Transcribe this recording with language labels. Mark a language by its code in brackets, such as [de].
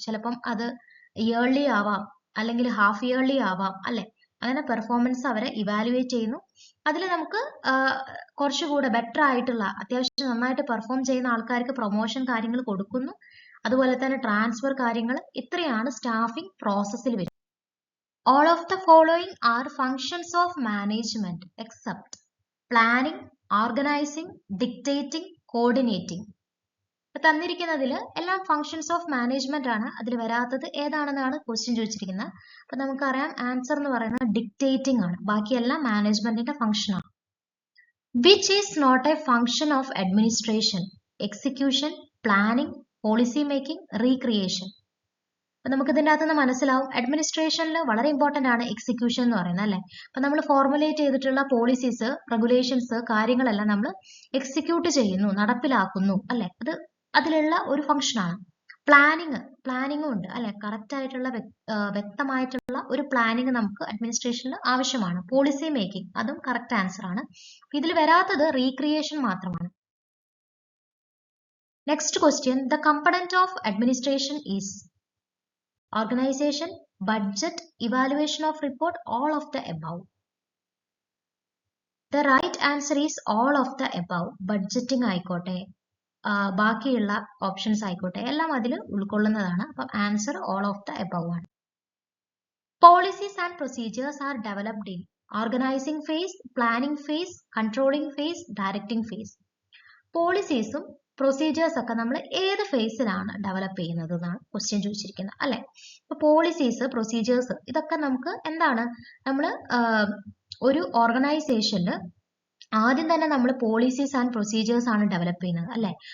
[ml] ചിലപ്പം അത് ഇയർലി ആവാം, അല്ലെങ്കിൽ ഹാഫ് ഇയർലി ആവാം, അല്ലെ? അങ്ങനെ പെർഫോമൻസ് അവരെ ഇവാലുവേറ്റ് ചെയ്യുന്നു. അതിൽ നമുക്ക് കുറച്ചുകൂടെ ബെറ്റർ ആയിട്ടുള്ള, അത്യാവശ്യം നന്നായിട്ട് പെർഫോം ചെയ്യുന്ന ആൾക്കാർക്ക് പ്രൊമോഷൻ കാര്യങ്ങൾ കൊടുക്കുന്നു. അതുപോലെ തന്നെ ട്രാൻസ്ഫർ കാര്യങ്ങൾ. ഇത്രയാണ് സ്റ്റാഫിംഗ് പ്രോസസ്സിൽ വരുന്നത്. [en] All of the following are functions of management except planning, organizing, dictating, coordinating. [ml] തന്നിരിക്കുന്നതിൽ എല്ലാം ഫങ്ഷൻസ് ഓഫ് മാനേജ്മെന്റ് ആണ്. അതിൽ വരാത്തത് ഏതാണെന്നാണ് ക്വസ്റ്റ്യൻ ചോദിച്ചിരിക്കുന്നത്. അപ്പൊ നമുക്കറിയാം ആൻസർ എന്ന് പറയുന്നത് ഡിക്റ്റേറ്റിംഗ് ആണ്. ബാക്കിയെല്ലാം മാനേജ്മെന്റിന്റെ ഫംഗ്ഷൻ ആണ്. [en] Which is not a function of administration? Execution, planning, policy making, recreation. [ml] അപ്പൊ നമുക്ക് ഇതിൻ്റെ അകത്തുനിന്ന് മനസ്സിലാവും അഡ്മിനിസ്ട്രേഷനിൽ വളരെ ഇമ്പോർട്ടന്റ് ആണ് എക്സിക്യൂഷൻ എന്ന് പറയുന്നത്, അല്ലെ? അപ്പൊ നമ്മൾ ഫോർമുലേറ്റ് ചെയ്തിട്ടുള്ള പോളിസീസ്, റെഗുലേഷൻസ്, കാര്യങ്ങളെല്ലാം നമ്മൾ എക്സിക്യൂട്ട് ചെയ്യുന്നു, നടപ്പിലാക്കുന്നു, അല്ലെ? അത് അതിലുള്ള ഒരു ഫംഗ്ഷനാണ്. പ്ലാനിങ്ങും ഉണ്ട്, അല്ലെ? കറക്റ്റ് ആയിട്ടുള്ള വ്യക്തമായിട്ടുള്ള ഒരു പ്ലാനിങ് നമുക്ക് അഡ്മിനിസ്ട്രേഷനിൽ ആവശ്യമാണ്. പോളിസി മേക്കിംഗ്, അതും കറക്റ്റ് ആൻസർ ആണ്. ഇതിൽ വരാത്തത് റീക്രിയേഷൻ മാത്രമാണ്. [en] Next question, the component of administration is organization, budget, evaluation of report, all of the above. The right answer is all of the above. [ml] Budgeting ആയിക്കോട്ടെ, ബാക്കിയുള്ള options ആയിക്കോട്ടെ, എല്ലാം അതിൽ ഉൾക്കൊള്ളുന്നതാണ്. അപ്പം answer all of the above ആണ്. [en] Policies and procedures are developed in organizing phase, planning phase, controlling phase, directing phase. [ml] പോളിസീസും procedures ഒക്കെ നമ്മൾ ഏത് ഫേസിലാണ് ഡെവലപ്പ് ചെയ്യുന്നത് എന്നാണ് ക്വസ്റ്റ്യൻ ചോദിച്ചിരിക്കുന്നത്, അല്ലെ? ഇപ്പൊ പോളിസീസ്, പ്രൊസീജിയേഴ്സ്, ഇതൊക്കെ നമുക്ക് എന്താണ്, നമ്മൾ ഒരു ഓർഗനൈസേഷനിൽ ആദ്യം തന്നെ നമ്മൾ പോളിസീസ് ആൻഡ് പ്രൊസീജിയേഴ്സ് ആണ് ഡെവലപ്പ് ചെയ്യുന്നത്, അല്ലെ?